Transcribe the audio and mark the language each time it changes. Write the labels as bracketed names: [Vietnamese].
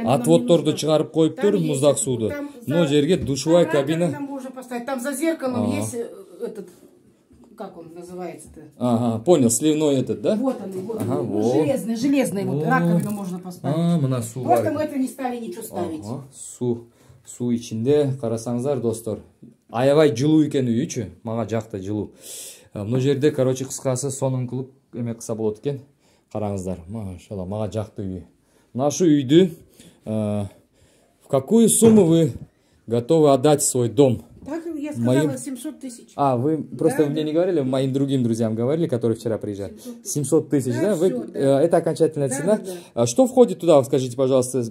[Kyrgyz] Отводторду чыгарып коюптур, муздак сууду. Мына жерге душевая кабина. [Russian] Там можно поставить. Там за зеркалом есть этот, как он называется-то? Понял, сливной этот, да? Вот он. Железный, вот раковину можно поставить. [Kyrgyz] Мына суу бар. [Russian] Просто мы это не стали ничего ставить. [Kyrgyz] Суу ичинде, карасаңыздар, достор. Аябай жылуу экен үйчү, мага жакты жылуу. Мына жерде, короче, кыскасы сонун кылып эме кылса болот экен. Караңыздар, машалла, мага жакты үй. Мына шу үйдү [Russian] в какую сумму вы готовы отдать свой дом? Так я сказала, 700 тысяч. Вы просто мне не говорили, моим другим друзьям говорили, которые вчера приезжали. 700 тысяч, да? Это окончательная цена. Что входит туда, скажите, пожалуйста?